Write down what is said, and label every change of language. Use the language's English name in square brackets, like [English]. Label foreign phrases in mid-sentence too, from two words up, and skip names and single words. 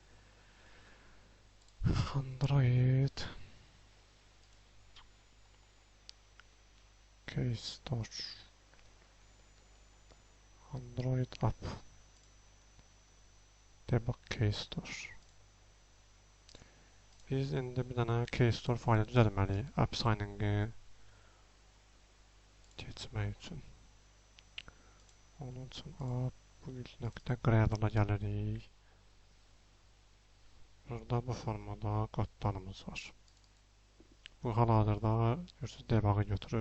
[English] Android Keystore Android app debug Keystore. [Azerbaijani] Biz indi bir dənə Keystore faylı düzəltməliyik. [English] App signing- [Azerbaijani] i keçmək üçün. Onun üçün build.gradle-a gəlirik. Burada bu formada kodlarımız var. Bu hal-hazırda görürsünüz debug'ı götürür.